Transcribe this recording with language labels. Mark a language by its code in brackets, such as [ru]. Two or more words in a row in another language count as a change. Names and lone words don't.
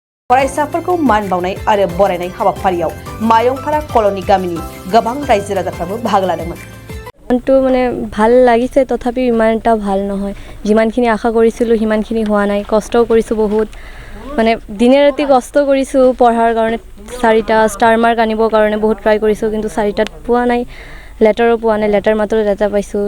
[brx] फरायसाफोरखौ मान बावनाय आरो बरायनाय हाबाफारियाव मायंफारा कलनी गामिनि गोबां रायजो राजाफ्राबो बाहागो लादोंमोन। [as] মনটো মানে ভাল লাগিছে, তথাপিও ইমান এটা ভাল নহয়। যিমানখিনি আশা কৰিছিলোঁ সিমানখিনি হোৱা নাই। কষ্টও কৰিছোঁ বহুত, মানে দিনে ৰাতি কষ্ট কৰিছোঁ পঢ়াৰ কাৰণে। 4টা [en] star mark [as] আনিবৰ কাৰণে বহুত ট্ৰাই কৰিছোঁ, কিন্তু 4টাত পোৱা নাই। লেটাৰো পোৱা নাই, লেটাৰ মাত্ৰ এটা পাইছোঁ।